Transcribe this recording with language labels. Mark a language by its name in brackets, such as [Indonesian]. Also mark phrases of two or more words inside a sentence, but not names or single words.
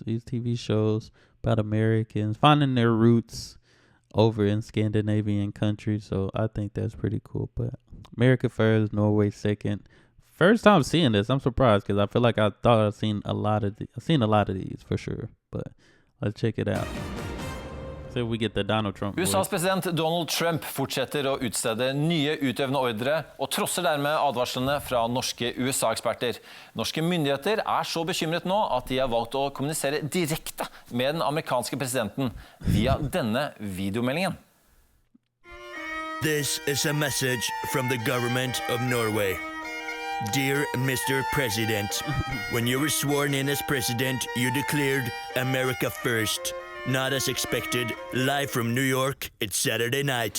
[English] These TV shows about Americans finding their roots over in Scandinavian countries, so I think that's pretty cool. But America first, Norway second. First time seeing this, I'm surprised because I feel like I thought I've seen a lot of these for sure. But let's check it out. So we get the Donald Trump voice. [Norwegian] USAs president Donald Trump fortsetter å utstede nye utøvende ordre og trosser dermed advarslene fra norske USA-eksperter. Norske myndigheter så bekymret nå at de har valgt å kommunisere direkte med den amerikanske presidenten via denne videomeldingen. [English] This is a message from the government of Norway. Dear Mr. President, when you were sworn in as president, you declared America first. Not as expected, live from New York, it's Saturday night.